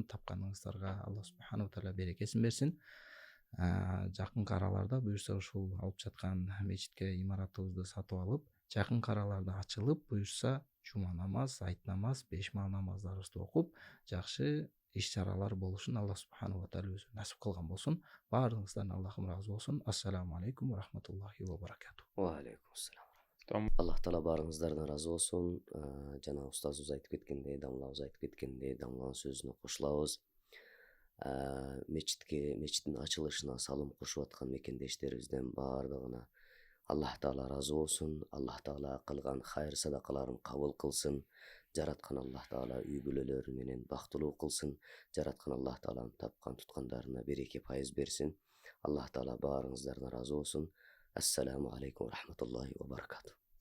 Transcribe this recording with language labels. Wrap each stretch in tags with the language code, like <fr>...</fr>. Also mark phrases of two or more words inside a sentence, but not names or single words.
<ky>Тапканыңыздарга</ky> <ar>الله سبحانه وتعالى</ar> <ky>берекесин берсин. Жакынкы араларда буюрса ушул алып жаткан мечитке имаратыбызды сатып алып, жакынкы араларда ачылып, буюрса жума намаз, айт намаз, 5 маал намаздарыбызды окуп, жакшы иш чаралар болушун</ky> <ar>الله سبحانه وتعالى</ar> <ky>өзү насип кылган болсун. Баардыгыңыздан Аллахым разы болсун.</ky> <ar>السلام عليكم ورحمة الله وبركاته. وعليكم السلام. Там</ar> <ky>Аллах таала баарыңыздардан разы болсун. Жана устазыбыз айтып кеткендей, дамлабыз айтып кеткендей, дамланын сөзүнө кошулабыз. Мечиттин ачылышына салым кошуп аткан мекендештерибизден баардыгына Аллах таала разы болсун. Аллах таала кылган хайыр садакаларын кабыл кылсын. Жараткан Аллах таала үй бүлөлөрү менен бактылуу кылсын. Жараткан Аллах тааланын тапкан туткандарына береке пайыз берсин. Аллах таала баарыңыздардан разы болсун.</ky> <ar>السلام عليكم ورحمة الله وبركاته.</ar>